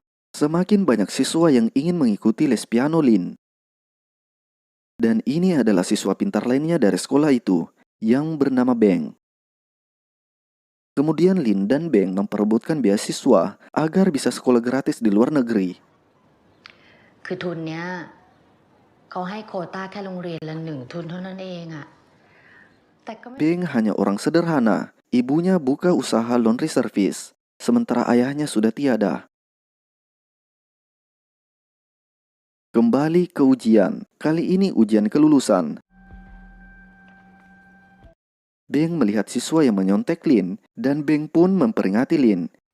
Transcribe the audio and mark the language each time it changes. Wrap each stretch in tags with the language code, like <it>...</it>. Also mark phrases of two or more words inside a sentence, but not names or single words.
<id>Semakin banyak siswa yang ingin mengikuti les piano Lin. Dan ini adalah siswa pintar lainnya dari sekolah itu, yang bernama Beng. Kemudian Lin dan Beng memperebutkan beasiswa agar bisa sekolah gratis di luar negeri.</id> <th>คือทุนเนี้ยเขาให้โควต้าแค่โรงเรียนละ1 ทุนเท่านั้นเองอะแต่ก็ไม่</th> <id>Beng hanya orang sederhana. Ibunya buka usaha</id> <en>laundry service,</en> <id>sementara ayahnya sudah tiada. Kembali ke ujian. Kali ini ujian kelulusan. Beng melihat siswa yang menyontek Lin, dan Beng pun memperingati Lin.</id>